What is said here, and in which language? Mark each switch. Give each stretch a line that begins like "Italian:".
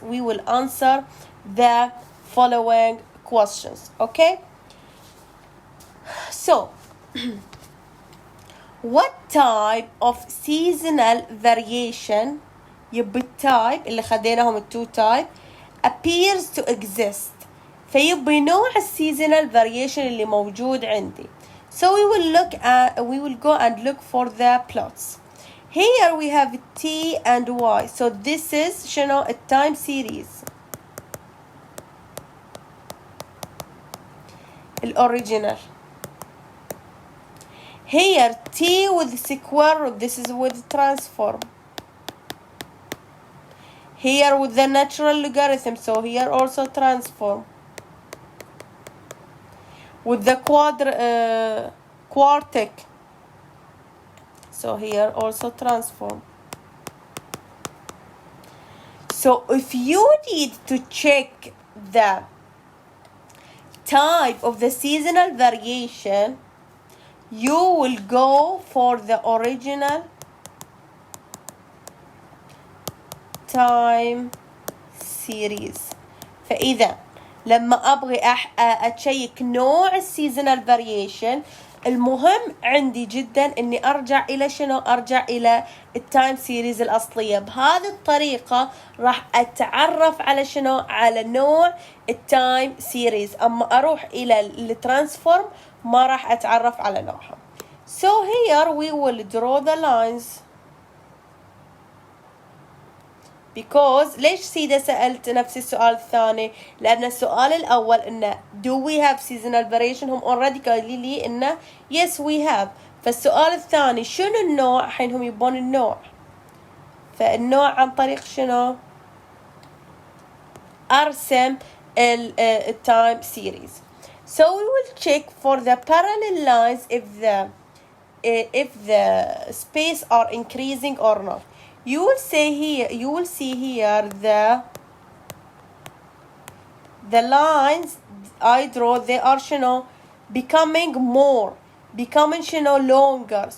English: We will answer the following questions. Okay? So, what type of seasonal variation,
Arabic: يبقى التايب اللي خديناهم التو تايب,
English: appears to exist.
Arabic: فيبقى نوع السيزونال variation اللي موجود عندي.
English: So we will go and look for the plots. Here we have t and y. So this is
Arabic: شنو التايم
English: series الأوريجينال. Here t with square root. This is with transform. Here with the natural logarithm. So here also transform. With the quartic. So here also transform. So if you need to check the type of the seasonal variation, you will go for the original time series.
Arabic: فإذا لما أبغي أتشيك نوع السيزونال فاريشن، المهم عندي جدا إني أرجع إلى شنو؟ أرجع إلى التايم سيريز الأصلية. بهذه الطريقة راح أتعرف على شنو؟ على نوع التايم سيريز. أما أروح إلى الترانسفورم ما راح أتعرف على نوعها.
English: So here we will draw the lines.
Arabic: Because ليش سيدة سألت نفس السؤال الثاني؟ لأن السؤال الأول إنه
English: do we have seasonal variation؟
Arabic: هم already قايلين لي إنه
English: yes we have.
Arabic: فالسؤال الثاني شنو النوع؟ الحين هم يبون النوع. فالنوع عن طريق شنو؟ أرسم التايم series.
English: So we will check for the parallel lines if the space are increasing or not. You will see here the lines I draw, they are شنو becoming more, becoming شنو longer.